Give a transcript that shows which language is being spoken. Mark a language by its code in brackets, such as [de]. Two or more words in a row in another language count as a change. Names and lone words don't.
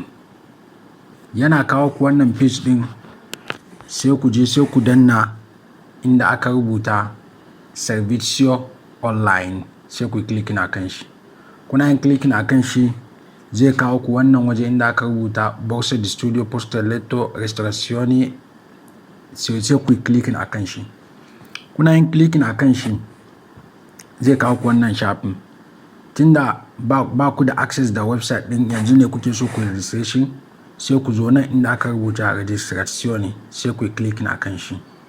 [ha] Yana kawo ku wannan page din sai ku je sai ku danna inda aka rubuta [it] servizio online, [ha] sai ku click na kan shi. Kuna yin click na kan shi zai kawo ku wannan waje inda aka rubuta [it] borsa di studio posto letto restorazioni, [ha] sai ku click na kan shi. Kuna yin click na kan shi zai kawo ku wannan shafin. Tunda ba ku da access da website din, yanzu ne kuke so ku registration, sai ku zo nan inda aka rubuta registrazione, sai ku click na kan shi.